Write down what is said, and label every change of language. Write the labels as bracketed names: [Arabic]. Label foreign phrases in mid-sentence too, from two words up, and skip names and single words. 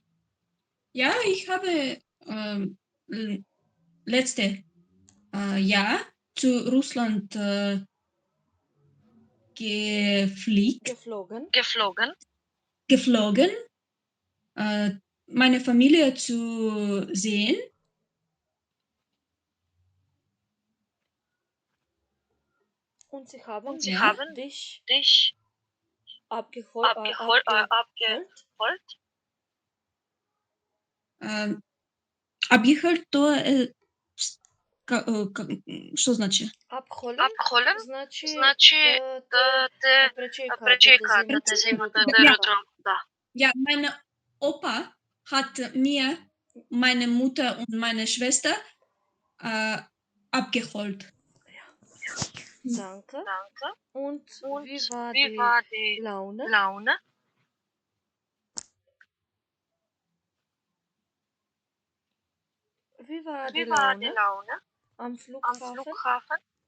[German] Ja, ich habe letzte Jahr zu Russland geflogen, meine Familie zu sehen. Und sie haben dich abgeholt? [Ukrainian] Об'їхати, то що значить? Abholen значит причекати до аеродром. [German] Ja, meine Opa hat mir meine Mutter und meine Schwester abgeholt. Danke. Und wie war die Laune? Wie war die Laune am Flughafen?